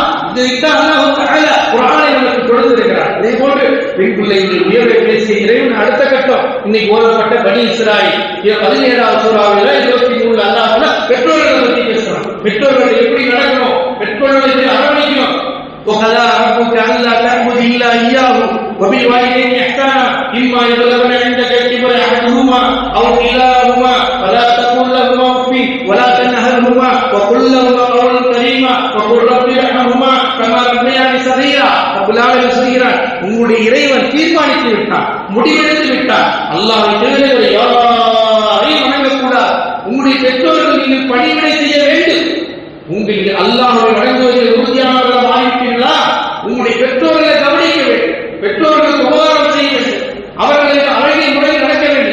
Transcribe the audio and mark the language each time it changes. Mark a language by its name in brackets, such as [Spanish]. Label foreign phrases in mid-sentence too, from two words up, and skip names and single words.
[Tamil] இதைத்தான் [Arabic] الله تعالى [Tamil] குர்ஆனை நமக்கு கொடுத்திருக்கிறார். இதே போன்று பெண் பிள்ளைகள் உயர்வை பேசிய இறைவன் அடுத்த கட்டம் இன்னைக்கு ஓதப்பட்ட பனி இஸ்ராயீல் 17வது சூறாவில 23 அல்லாஹ் பெற்றோர்களை பற்றி பேசுறான். பெற்றோர்கள் எப்படி நடக்கணும், பெற்றோர்களை எப்படி அரவணைக்கணும். [Arabic] وَقَضَى رَبُّكَ أَلَّا تَعْبُدُوا إِلَّا إِيَّاهُ وَبِالْوَالِدَيْنِ إِحْسَانًا إِمَّا يَبْلُغَنَّ عِندَكَ الْكِبَرَ أَحَدُهُمَا أَوْ كِلَاهُمَا فَلَا تَقُل لَّهُمَا أُفٍّ وَلَا تَنْهَرْهُمَا وَقُل لَّهُمَا قَوْلًا كَرِيمًا وَقُل رَّبِّ ارْحَمْهُمَا كَمَا رَبَّيَانِي صَغِيرًا. رب العالمين [Tamil] சொல்கிறான், உங்களுடைய இறைவன் தீர்மானித்து விட்டான், முடிவெடுத்து விட்டான். அல்லாஹ்வை தவிர யாரையும் வணங்கக்கூடாது. உங்களுடைய பெற்றோர்கள் நீங்கள் பணிவிடை செய்ய வேண்டும். உங்களுக்கு அல்லாஹ்வை வணங்குவதில் உறுதியானவர்களாக மாறிவிட்டீர்களா? உங்களுடைய பெற்றோர்களை கவனிக்க வேண்டும், பெற்றோர்களுக்கு உபகாரம் செய்ய வேண்டும், அவர்களுக்கு அழகிய முறையில் நடக்க வேண்டும்.